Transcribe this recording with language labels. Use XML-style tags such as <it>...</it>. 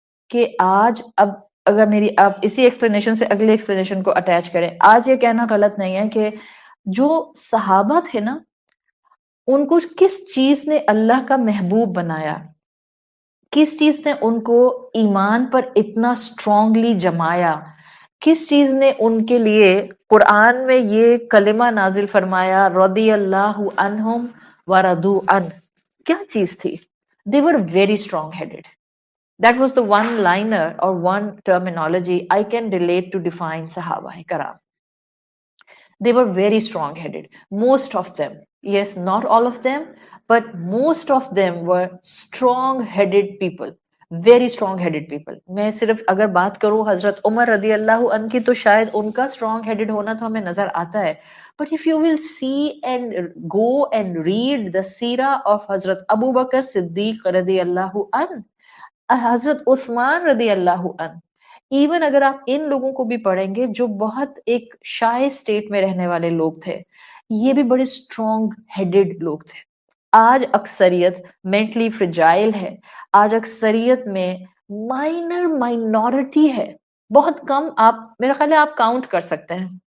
<ur>کہ آج، اب اگر میری آپ اسی ایکسپلینیشن سے اگلے ایکسپلینیشن کو اٹیچ کریں، آج یہ کہنا غلط نہیں ہے کہ جو صحابہ تھے نا، ان کو کس چیز نے اللہ کا محبوب بنایا، کس چیز نے ان کو ایمان پر اتنا اسٹرانگلی جمایا، کس چیز نے ان کے لیے قرآن میں یہ کلمہ نازل فرمایا، رضی اللہ عنہم ورضوا عنہ، کیا چیز تھی؟</ur> <en>they were very strong headed. That was the one liner or one terminology I can relate to define Sahaba Karam. They were very strong headed. Most of them, yes, not all of them, but most of them were strong headed people. Very strong headed people.</en> <ur>میں صرف اگر بات کروں حضرت عمر رضی اللہ عنہ کی تو شاید ان کا strong headed ہونا تو ہمیں نظر آتا ہے.</ur> <en>But if you will see and go and read the seerah of</en> <ur>حضرت ابو بکر صدیق رضی اللہ عنہ، حضرت عثمان رضی اللہ عنہ، ایون اگر آپ ان لوگوں کو بھی پڑھیں گے جو بہت ایک شائع اسٹیٹ میں رہنے والے لوگ تھے، یہ بھی بڑے اسٹرانگ ہیڈڈ لوگ تھے۔ آج اکثریت مینٹلی فرجائل ہے، آج اکثریت میں مائنورٹی ہے، بہت کم، آپ میرا خیال ہے آپ کاؤنٹ کر سکتے ہیں</ur>